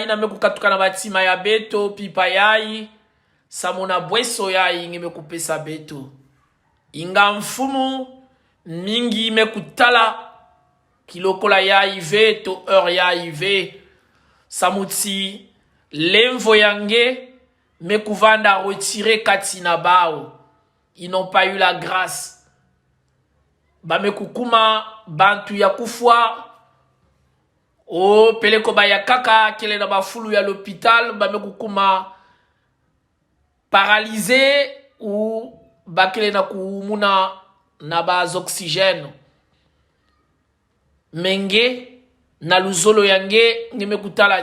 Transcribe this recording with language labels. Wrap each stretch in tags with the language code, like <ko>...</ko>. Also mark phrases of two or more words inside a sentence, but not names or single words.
<ktu>ina me kukatuka na batima ya beto pipa yai samona bweso yai nge me kupesa beto inga mfumu mingi me kutala kilokola yai ve to heure yai ve samuti lemvo yange me kuvanda retirer katina bao.</ktu> <fr>Ils n'ont pas eu la grâce.</fr> <ktu>Ba me kukuma bantu ya kufwa o peleko ba ya kaka kele na bafulu ya l'hôpital ba me kukuma paralysé ou ba kele na kumuna na baz oxygène menge na luzolo yange ngeme kutala</ktu>